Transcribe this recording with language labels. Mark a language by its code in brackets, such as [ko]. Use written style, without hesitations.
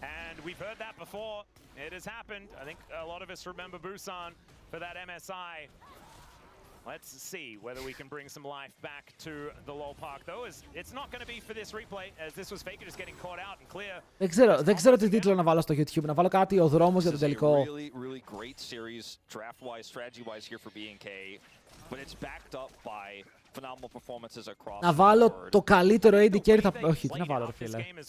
[en] And we've heard that before. It has happened. I think a lot of us remember Busan for that MSI. Let's see whether we can bring some life back to the LoL Park, though, as it's not going to be for this replay, as this was Faker just getting caught out and clear. [el] Δεν ξέρω τι τίτλο να βάλω στο YouTube, να βάλω κάτι ο Δρόμος για τον τελικό. [en] Really great series, draft-wise, strategy-wise here for BNK, but it's backed up by phenomenal performances across. [el] Να βάλω το καλύτερο AD carry θα... Όχι, τι να βάλω ρε φίλε.